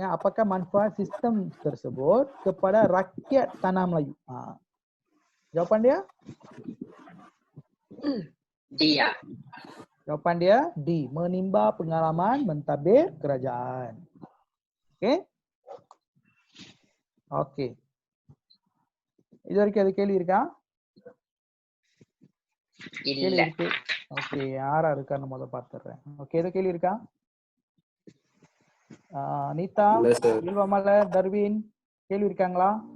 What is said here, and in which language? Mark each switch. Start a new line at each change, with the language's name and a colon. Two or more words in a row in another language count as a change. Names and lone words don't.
Malay: Apakah manfaat sistem tersebut kepada rakyat tanah Melayu? Jawapan dia? dia. Jawapan dia D. Menimba pengalaman mentadbir kerajaan. Okey? Okey.
Tamil: இது வரைக்கும் அது கேள்வி இருக்கா? கேள்வி இல்ல. இருக்கு. ஓகே, யாரா இருக்கான்னு முதல்ல பார்த்துடுறேன். ஓகே, ஏதோ கேள்வி இருக்கா? நீதா, இல்ல சார். இல்வமலர், தர்வின் கேள்வி இருக்காங்களா?